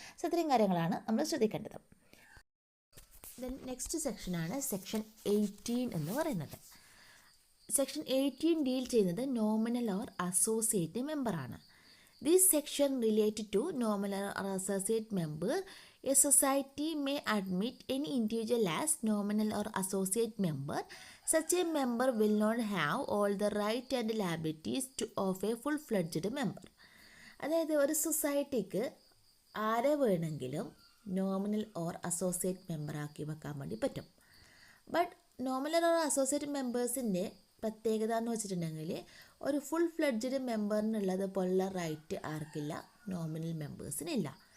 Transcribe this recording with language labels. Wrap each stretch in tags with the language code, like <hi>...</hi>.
<ml>So ഇത്രയും കാര്യങ്ങളാണ് നമ്മൾ ശ്രദ്ധിക്കേണ്ടത്. ദെൻ നെക്സ്റ്റ് സെക്ഷനാണ് സെക്ഷൻ 18 എന്ന് പറയുന്നത്. സെക്ഷൻ 18 ഡീൽ ചെയ്യുന്നത് നോമിനൽ ഓർ അസോസിയേറ്റ് മെമ്പറാണ്.</ml> <en>This section related to nominal or associate member. A society may admit any individual as nominal or associate member. Such a member will not have all the right and liabilities of a full-fledged member.</en> <ml>അതായത് ഒരു സൊസൈറ്റിക്ക് ആരെ വേണമെങ്കിലും nominal or associate മെമ്പറാക്കി വെക്കാൻ വേണ്ടി പറ്റും. But nominal or associate മെമ്പേഴ്സിൻ്റെ പ്രത്യേകത എന്ന് വെച്ചിട്ടുണ്ടെങ്കിൽ ഒരു ഫുൾ ഫ്ലെഡ്ജഡ് മെമ്പറിനുള്ളത് പോലുള്ള റൈറ്റ് ആർക്കില്ല, നോമിനൽ മെമ്പേഴ്സിനില്ല.</ml>